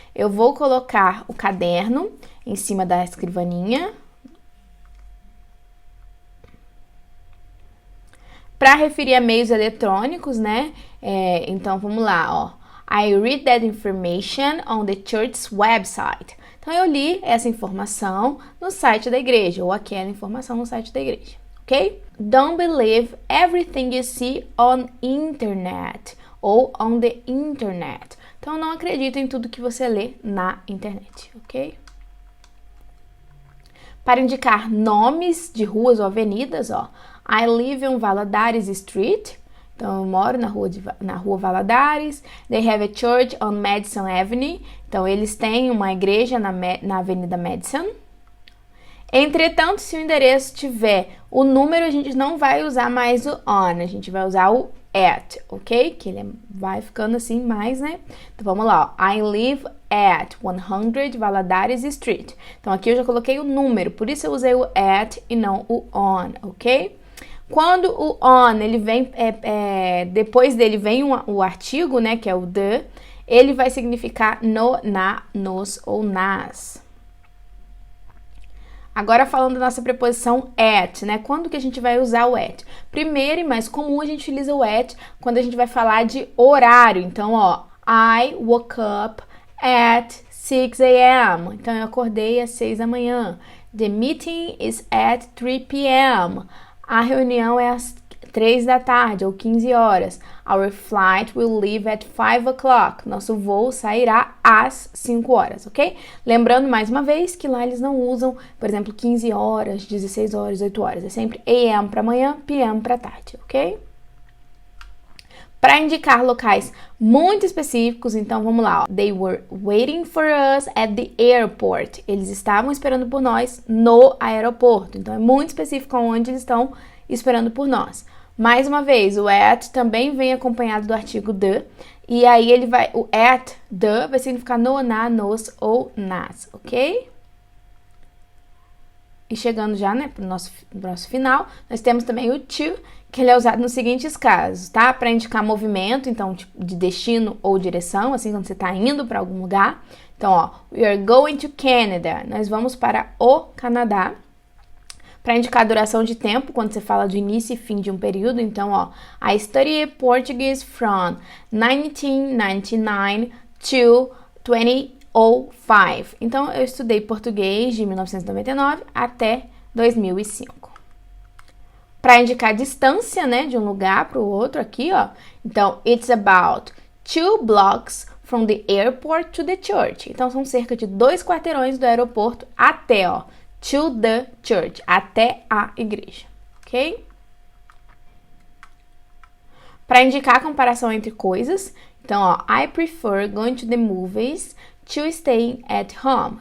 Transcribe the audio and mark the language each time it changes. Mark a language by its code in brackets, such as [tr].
[pt] Eu vou colocar o caderno em cima da escrivaninha. Para referir a meios eletrônicos, né? Então, vamos lá, ó. [en] I read that information on the church's website. [pt] Então, eu li essa informação no site da igreja, ou aquela informação no site da igreja, ok? [en] Don't believe everything you see on internet, ou on the internet. [pt] Então, não acredita em tudo que você lê na internet, ok? Para indicar nomes de ruas ou avenidas, ó. [en] I live on Valadares Street. [pt] Então, eu moro na rua Valadares. [en] They have a church on Madison Avenue. [pt] Então, eles têm uma igreja na Avenida Madison. Entretanto, se o endereço tiver o número, a gente não vai usar mais o on. A gente vai usar o at, ok? Que ele vai ficando assim mais, né? Então, vamos lá, ó. [en] I live at 100 Valadares Street. [pt] Então, aqui eu já coloquei o número, por isso eu usei o at e não o on, ok? Quando o on, ele vem, depois dele vem o artigo, né, que é o the, ele vai significar no, na, nos ou nas. Agora falando da nossa preposição at, né? Quando que a gente vai usar o at? Primeiro e mais comum, a gente utiliza o at quando a gente vai falar de horário. [en] Então, ó, I woke up at 6 a.m. [pt] Então, eu acordei às 6 da manhã. [en] The meeting is at 3 p.m. [pt] A reunião é às 3 da tarde ou 15 horas. [en] Our flight will leave at 5 o'clock. [pt] Nosso voo sairá às 5 horas, ok? Lembrando mais uma vez que lá eles não usam, por exemplo, 15 horas, 16 horas, 8 horas. É sempre AM para manhã, PM para tarde, ok? Para indicar locais muito específicos, então vamos lá. Ó. [en] They were waiting for us at the airport. [pt] Eles estavam esperando por nós no aeroporto. Então é muito específico onde eles estão esperando por nós. Mais uma vez, o at também vem acompanhado do artigo the. E aí o at, the, vai significar no, na, nos ou nas, ok? E chegando já, né, pro nosso final, nós temos também o to, que ele é usado nos seguintes casos, tá? Para indicar movimento, então, tipo, de destino ou direção, assim, quando você tá indo para algum lugar. [en] Então, ó, we are going to Canada. [pt] Nós vamos para o Canadá. Para indicar a duração de tempo, quando você fala de início e fim de um período. [en] Então, ó, I studied Portuguese from 1999 to 2005. [pt] Então, eu estudei português de 1999 até 2005. Para indicar a distância, né, de um lugar para o outro aqui, ó. [en] Então, it's about 2 blocks from the airport to the church. [pt] Então, são cerca de 2 quarteirões do aeroporto até, ó, [en] to the church, [pt] até a igreja, ok? Para indicar a comparação entre coisas, então, ó, [en] I prefer going to the movies to staying at home.